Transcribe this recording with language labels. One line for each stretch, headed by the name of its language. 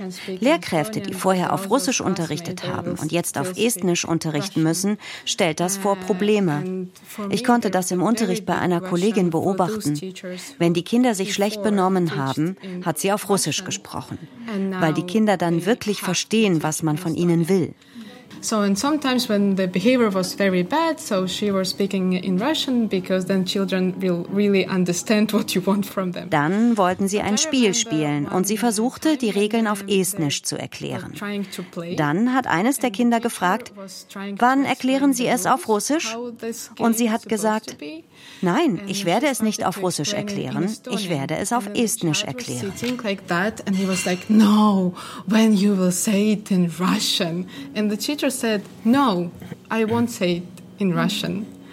German: Lehrkräfte, die vorher auf Russisch unterrichtet haben und jetzt auf Estnisch unterrichten müssen, stellt das vor Probleme. Ich konnte das im Unterricht bei einer Kollegin beobachten. Wenn die Kinder sich schlecht benommen haben, hat sie auf Russisch gesprochen, weil die Kinder dann wirklich verstehen, was man von ihnen will.
English: So and sometimes when the behavior was very bad, so she was speaking in Russian because then children will really understand what you want from them.
German: Dann wollten sie ein Spiel spielen und sie versuchte, die Regeln auf Estnisch zu erklären. Dann hat eines der Kinder gefragt, wann erklären Sie es auf Russisch? Und sie hat gesagt, nein, ich werde es nicht auf Russisch erklären, ich werde es auf Estnisch erklären.
English: And he was like, no, when you will say it in Russian. And the teacher said, no, I won't say it in Russian.